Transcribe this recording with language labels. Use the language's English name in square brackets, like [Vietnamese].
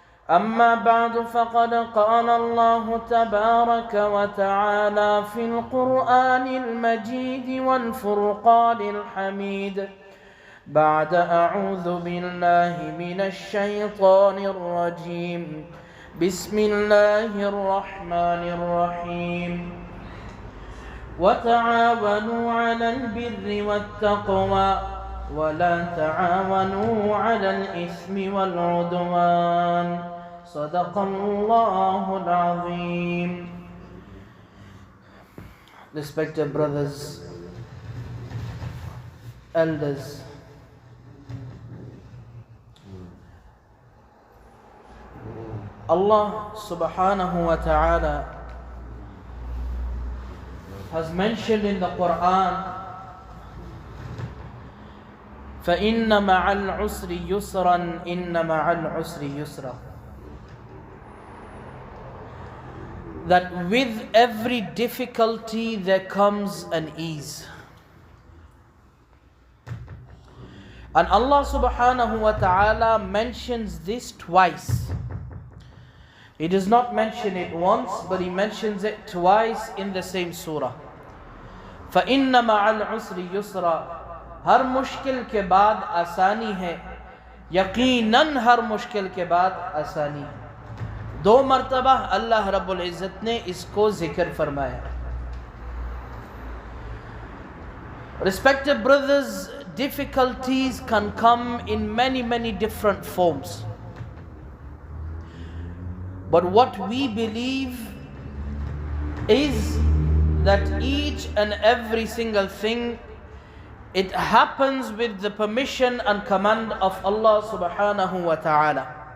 [Arabic] أما بعد فقد قال الله تبارك وتعالى في القرآن المجيد والفرقان الحميد بعد أعوذ بالله من الشيطان الرجيم بسم الله الرحمن الرحيم وتعاونوا على البر والتقوى ولا تعاونوا على الإثم والعدوان صدق الله العظيم. [English] Respected brothers, elders, Allah subhanahu wa ta'ala has mentioned in the Quran, [Arabic] فَإِنَّ مَعَ الْعُسْرِ يُسْرًا [English] إِنَّ مَعَ الْعُسْرِ يُسْرًا, that with every difficulty there comes an ease. And Allah subhanahu wa ta'ala mentions this twice. He does not mention it once, but He mentions it twice in the same surah. [Arabic] فَإِنَّ مَعَ الْعُسْرِ يُسْرًا, [Hindi] हर मुश्किल के बाद आसानी है, यकीनन हर मुश्किल के बाद आसानी है. दो मर्तबा अल्लाह रब्बुल इज़्ज़त ने इसको जिक्र फरमाया. [English] Respected brothers, difficulties can come in many different forms. But what we believe is that each and every single thing, it happens with the permission and command of Allah subhanahu wa ta'ala.